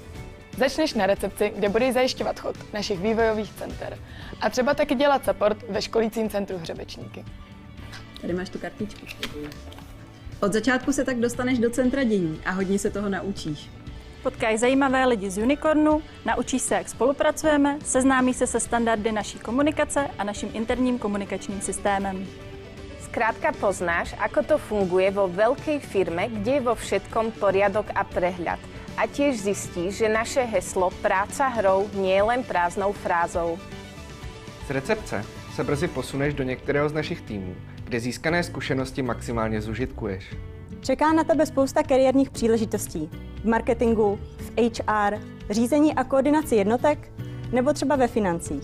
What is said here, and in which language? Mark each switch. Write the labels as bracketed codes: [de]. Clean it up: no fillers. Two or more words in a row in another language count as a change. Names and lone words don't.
[cs] Začneš na recepci, kde budeš zajišťovat chod našich vývojových center a třeba taky dělat support ve školícím centru Hřebečníky. Tady máš tu kartičku. Od začátku se tak dostaneš do centra dění a hodně se toho naučíš. Potkaj zajímavé lidi z Unicornu, naučíš se, jak spolupracujeme, seznámíš se se standardy naší komunikace a naším interním komunikačním systémem. [sk] Skrátka poznáš, ako to funguje vo veľkej firme, kde je vo všetkom poriadok a prehľad. A tiež zistíš, že naše heslo práca hrou nie je len prázdnou frázou. [cs] Z recepce se brzy posuneš do některého z našich týmů, kde získané zkušenosti maximálně zužitkuješ. Čeká na tebe spousta kariérních příležitostí v marketingu, v HR, řízení a koordinaci jednotek nebo třeba ve financích.